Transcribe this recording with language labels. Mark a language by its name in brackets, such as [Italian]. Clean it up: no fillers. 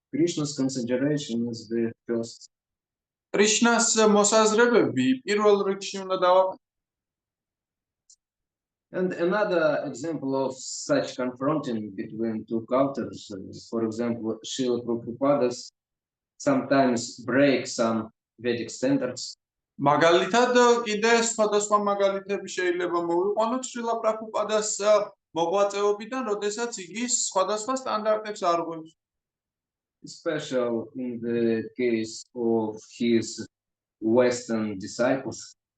[English] Krishna's consideration is the first. [Georgian] კრიშნას მოსაზრებები პირველ რიგში უნდა დავაკეთოთ. [English] And another example of such confronting between two cultures, for example, Srila Prabhupada sometimes break some Vedic standards. [Georgian] მაგალითად, კიდე სხვადასხვა მაგალითები შეიძლება მოვიყვანოთ შრილა პრაბჰუპადას მოღვაწეობიდან, როდესაც იგი სხვადასხვა სტანდარტებს არღვევს. [English] Especially in the case of his Western disciples.